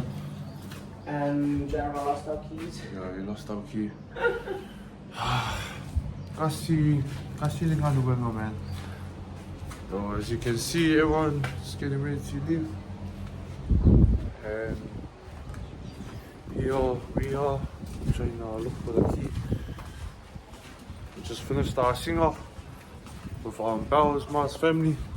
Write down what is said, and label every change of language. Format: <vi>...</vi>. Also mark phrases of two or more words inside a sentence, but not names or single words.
<en>And there are lost our keys. Yeah, we lost our key. Kasi lingano wenga, man. So as you can see, everyone's getting ready to leave. And here we are trying to look for the key. We just finished our singer with Bowers, Mars family.</en>